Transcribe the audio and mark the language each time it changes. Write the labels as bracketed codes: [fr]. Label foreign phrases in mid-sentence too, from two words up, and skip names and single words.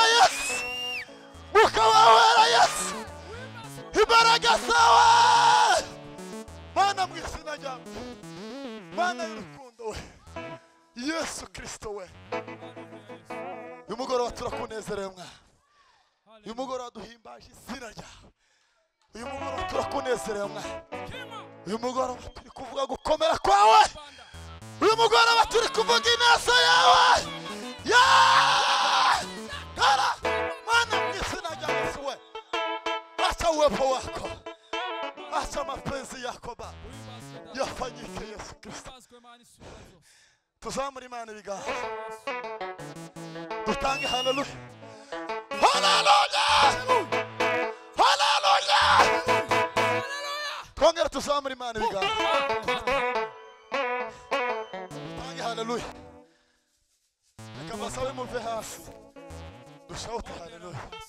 [rw] Yesu mwuka wawe wera Yesu imbaraga zawe Mana mu izina ryawe Mana y'urukundo we Yesu Kristo we uyu mugoroba turakunezerewe Mwana uyu mugoroba duhimbaje izina ryawe uyu mugoroba turakunezerewe Mwana uyu mugoroba turi kuvuga gukomera kwawe uyu mugoroba turi kuvuga ineza yawe Mana mu izina rya Yesu we [sw] acha uwepo wako acha mapenzi yako Baba yafanyike [rw] Yesu Kristo tuzamure Imana ibiganza dutange haleluya haleluya haleluya twongere tuzamure Imana ibiganza dutange haleluya reka basabe muve hasi dushaute haleluya